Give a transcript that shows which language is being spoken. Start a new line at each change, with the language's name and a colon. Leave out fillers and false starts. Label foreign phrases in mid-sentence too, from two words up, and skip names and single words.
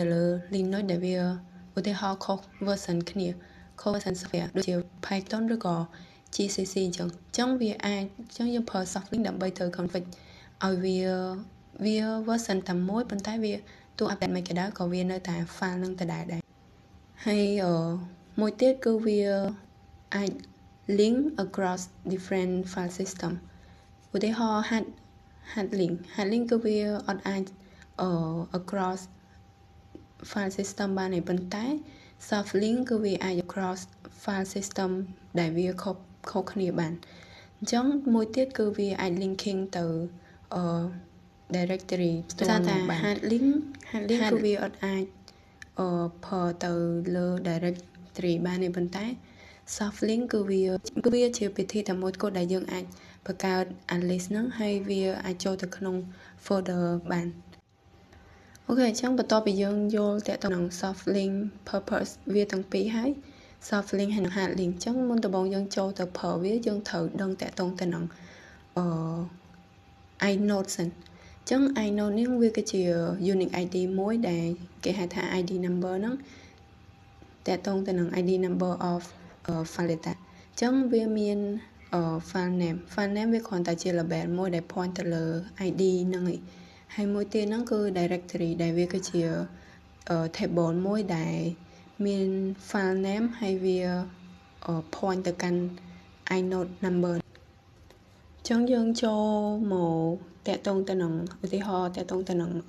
Khmer: លើ link នោះដែលវាឧទាហរណ៍ខុស version គ្នាខុស
English: version software
Khmer: ដូចជា Python ឬក៏ GCC អញ្ចឹងវាអាចចឹងយើងប្រើ
English: soft link
Khmer: ដើម្បីទៅ config ឲ្យវា version តែមួយប៉ុន្តែវាទោះ update មិនក៏ដោយក៏វានៅ តែ file នឹងដដែលដែរហើយមួយទៀតគឺវាអាច
English: link across different file system
Khmer: ឧទាហរណ៍
English: hard link
Khmer: គឺវាអត់អាច
English: across file system
Khmer: បានទេប៉ុន្តែ
English: soft link
Khmer: គឺវាអាច
English: across file system
Khmer: ដែលវាខុសគ្នាបានអញ្ចឹងមួយទៀតគឺវាអាច linking ទៅdirectory ផ្ទាល់តែ
English: hard link
Khmer: គឺវាអត់អាចប្រើទៅលើ directory បានទេប៉ុន្តែ
English: soft link
Khmer: គឺវាជាវិធីតែមួយគត់ដែលយើងអាចបង្កើត list ហ្នឹងហើយវាអាចចូលទៅក្នុង folder បានអូខេអញ្ចឹងបន្ទាប់ពីយើងយល់តាក់ទងនឹង
English: soft link purpose
Khmer: វាទាំងពីរហើយ
English: soft link
Khmer: ហើយនិង
English: hard link
Khmer: អញ្ចឹងមុនដំបូងយើងចូលទៅប្រើវាយើងត្រូវដឹងតាក់ទងទៅនឹង inode សិនអញ្ចឹង inode នេះវាគឺជា
English: unique ID
Khmer: មួយដែលគេហៅថា
English: ID number
Khmer: ហ្នឹងតាក់ទងទៅ នឹង
English: ID number of file data
Khmer: អញ្ចឹងវាមាន
English: file name
Khmer: វាគ្រាន់តែជា label មួយដែល point ទៅលើ ID ហ្នឹងឯងហើយមួយទៀតហ្នឹងគឺ directory ដែលវាគឺជា table មួយដែលមាន
English: file name
Khmer: ហើយវា point ទៅកាន់
English: inode number
Khmer: ចឹងយើងចូលមកតាក់ទងទៅនឹងឧទាហរណ៍តាក់ទងទៅនឹង